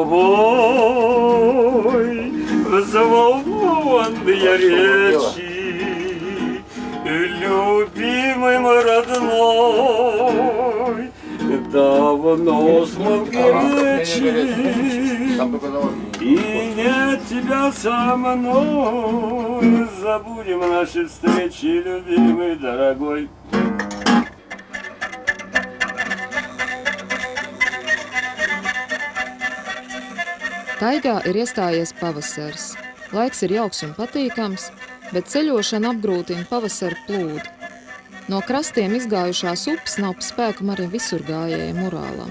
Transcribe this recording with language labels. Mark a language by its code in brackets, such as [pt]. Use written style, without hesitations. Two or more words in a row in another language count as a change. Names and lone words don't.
[ru] голубой, взволнованные речи, любимый мой родной, давно смолкли речи, и нет тебя со мной, забудем наши встречи, любимый, дорогой. [lv] Taigā ir iestājies pavasaris. Laiks ir jauks un patīkams, bet ceļošana apgrūtina pavasara plūdi. No krastiem izgājušās upes nav pa spēkam arī visurgājējiem Urālam.